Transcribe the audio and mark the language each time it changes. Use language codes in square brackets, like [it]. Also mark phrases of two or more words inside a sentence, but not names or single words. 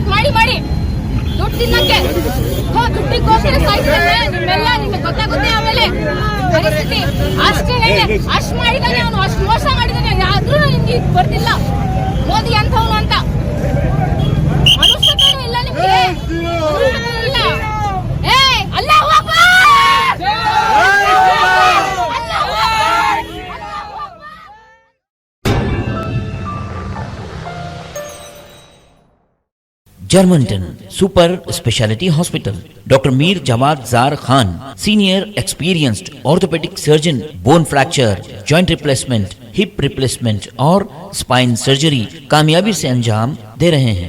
[kn] ಮಾಡಿ ದುಡ್ಡು ತಿನ್ನಕ್ಕೆ ದುಡ್ಡಿಗೋಸ್ಕರ ಸಾಯ್ತಿದ್ದಾನೆ ನಿಮ್ಮೆಲ್ಲ ನಿಮ್ಗೆ ಗೊತ್ತಾಗುತ್ತೆ ಆಮೇಲೆ ಪರಿಸ್ಥಿತಿ ಅಷ್ಟೇ ಅಷ್ಟು ಮಾಡಿದಾನೆ ಅವನು ಅಷ್ಟು ಮೋಸ ಮಾಡಿದಾನೆ ಆದ್ರೂ ನಿಮ್ಗೆ ಬರ್ತಿಲ್ಲ ಮೋದಿ ಅಂತವನು ಅಂತ ಮನುಷ್ಯತೆ ಇಲ್ಲ ನಿಮ್ಗೆ ಇಲ್ಲ ಏ [ar] الله أكبر [hi] जर्मनटन सुपर स्पेशलिटी हॉस्पिटल। डॉक्टर मीर जवाद जार खान, [en] senior experienced orthopedic surgeon, bone fracture, joint replacement, hip replacement [hi] और [en] spine surgery [hi] कामयाबी से अंजाम दे रहे हैं।